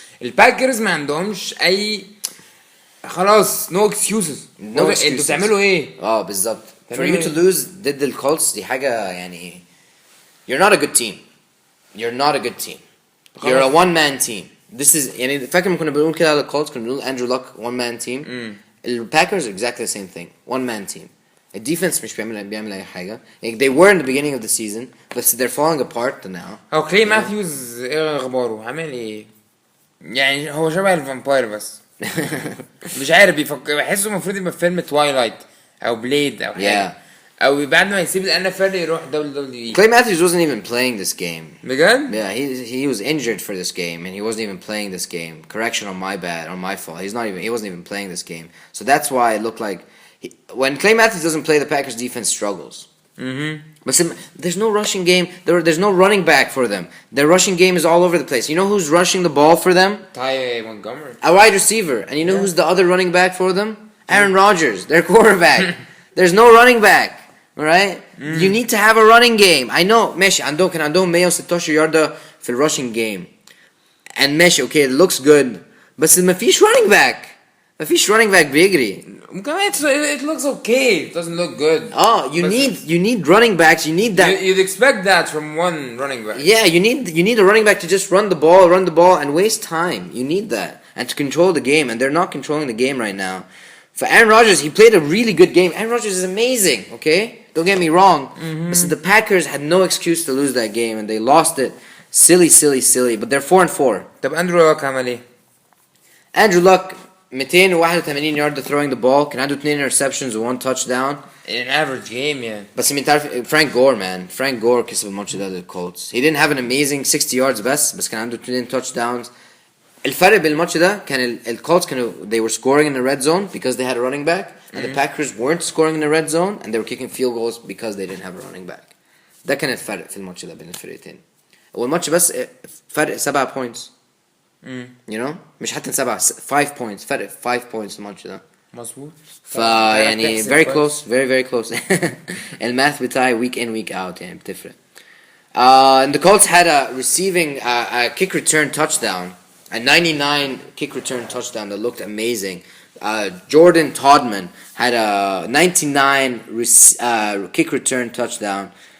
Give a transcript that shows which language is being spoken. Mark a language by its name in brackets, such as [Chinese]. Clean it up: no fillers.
[Arabic] الباكرز ما عندهمش أي خلاص [English] no excuses. [Arabic] انتوا بتعملوا ايه؟ بالظبط. [English] For you to lose [Arabic] ضد الكولتس دي حاجة يعني [English] you're not a good team. You're a one-man team. This is [Arabic] يعني فاكر ما كنا بنقول كده على الكولتس كنا بنقول Andrew Luck [English] one-man team. The Packers are exactly the same thing. One-man team. The defense [Arabic] مش بيعمل أي حاجة. [English] Like they were in the beginning of the season, but they're falling apart now. [Arabic] هو كلي ماثيوز ايه اخباره؟ عامل ايه؟ يعني هو شبه الفامباير بس. مش عارف بيفكر بحسه المفروض يبقى في فيلم توايلايت او بليد او حاجة. او بعد ما يسيب NFL يروح WWE. [English] Clay Matthews wasn't even playing this game. [Arabic] بجد؟ [English] Yeah, he was injured for this game and he wasn't even playing this game. Correction on my fault. He wasn't even playing this game. So that's why it looked like when Clay Matthews doesn't play, the Packers defense struggles. But there's no rushing game. There's no running back for them. Their rushing game is all over the place. You know who's rushing the ball for them? Ty Montgomery. A wide receiver. And you know who's the other running back for them? Aaron Rodgers, their quarterback. There's no running back. alright? You need to have a running game. I know [Arabic] ماشي كان عندهم 116 ياردة في الrushing game. [English] And ماشي okay it looks good [Arabic] بس ما فيش [English] running back بيجري. It looks okay. It doesn't look good. You need running backs. You need that. You'd expect that from one running back. Yeah, you need a running back to just run the ball and waste time. You need that and to control the game, and they're not controlling the game right now. For Aaron Rodgers, he played a really good game. Aaron Rodgers is amazing. Okay, don't get me wrong. But the Packers had no excuse to lose that game, and they lost it. Silly. But they're 4-4. [Arabic] طب Andrew Luck عمل ايه؟ [English] Andrew Luck 281 yards throwing the ball. [Arabic] كان عنده [English] 2 interceptions and 1 touchdown. In an average game, yeah. [Arabic] بس تعرف Frank Gore كسب الماتش ده للكولتس. [English] He didn't have an amazing 60 yards [Arabic] بس كان عنده [English] 2 touchdowns. [Arabic] الفرق بالماتش ده كان الكولتس [English] they were scoring in the red zone because they had a running back, and the Packers weren't scoring in the red zone and they were kicking field goals because they didn't have a running back. [Arabic] ده كان الفرق في الماتش ده بين الفرقتين. والماتش بس فرق 7 points. [English] You know [Arabic] مش حتى 7 5 points فرق 5 points الماتش ده. مظبوط. [English] يعني very close very close. [Arabic] الماث بتاعي [English] week in week out [Arabic] يعني بتفرق. [English] And the Colts had a receiving a kick return touchdown, a 99 kick return touchdown that looked amazing. Jordan Todman had a 99 kick return touchdown.